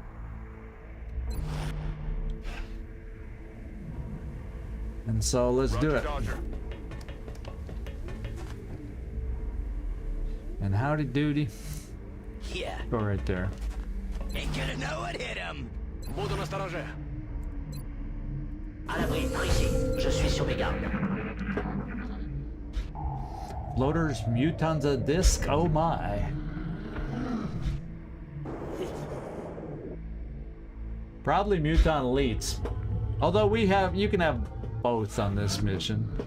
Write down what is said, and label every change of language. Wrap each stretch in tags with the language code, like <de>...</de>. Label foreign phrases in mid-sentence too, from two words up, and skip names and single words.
<en>And so let's do it. And howdy doody. Yeah. Go right there. Ain't gonna know what hit him.</en> <ru>Буду настороже.</ru> <fr>À l'abri, précis. Je suis sur mes gardes.</fr> <en>Floaters, mutons, a disc. Oh my. Probably muton elites. Although you can have both on this mission.</en>